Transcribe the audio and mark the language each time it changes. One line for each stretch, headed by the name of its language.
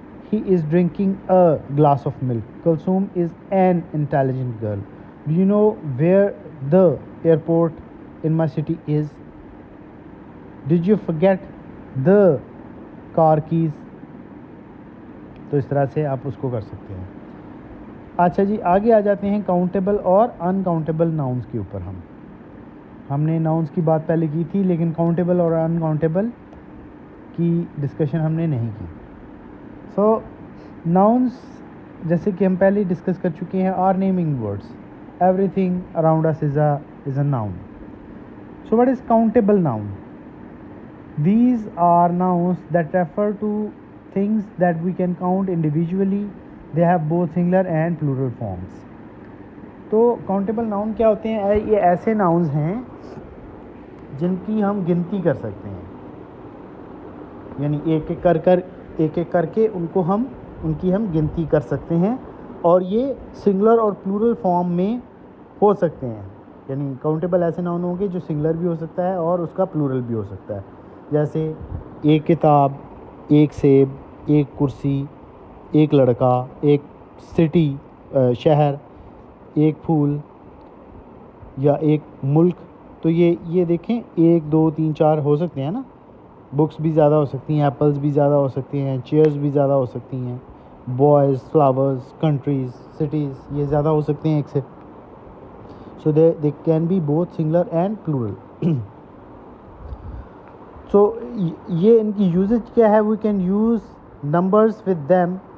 English: He is drinking a glass of milk. Kulsum is an intelligent girl. Do you know where the airport in my city is? Did you forget the car keys?
Urdu: تو اس طرح سے آپ اس کو کر سکتے ہیں. اچھا جی، آگے آ جاتے ہیں کاؤنٹیبل اور انکاؤنٹیبل ناؤنس کے اوپر. ہم نے ناؤنس کی بات پہلے کی تھی، لیکن کاؤنٹیبل اور انکاؤنٹیبل کی ڈسکشن ہم نے نہیں کی. سو ناؤنس جیسے کہ ہم پہلے ڈسکس کر چکے ہیں،
English: Are naming words. Everything around us is a noun. So what is countable noun? These are nouns that refer to things that we can count individually. They have both singular and plural forms.
Urdu: تو countable noun کیا ہوتے ہیں؟ یہ ایسے nouns ہیں جن کی ہم گنتی کر سکتے ہیں، یعنی ایک ایک کر کے ان کی ہم گنتی کر سکتے ہیں، اور یہ سنگولر اور پلورل فارم میں ہو سکتے ہیں. یعنی کاؤنٹیبل ایسے ناؤن ہوں گے جو سنگولر بھی ہو سکتا ہے اور اس کا پلورل بھی ہو سکتا ہے. جیسے ایک کتاب، ایک سیب، ایک کرسی، ایک لڑکا، ایک سٹی شہر، ایک پھول یا ایک ملک. تو یہ دیکھیں 1 2 3 4 ہو سکتے ہیں نا. بکس بھی زیادہ ہو سکتی ہیں، ایپلز بھی زیادہ ہو سکتے ہیں، چیئرز بھی زیادہ ہو سکتی ہیں، بوائز، فلاورز، کنٹریز، سٹیز، یہ زیادہ ہو سکتے ہیں ایک سے.
English: So they can be both singular and plural.
Urdu: سو یہ ان کی یوزج کیا ہے؟
English: We can use numbers with them.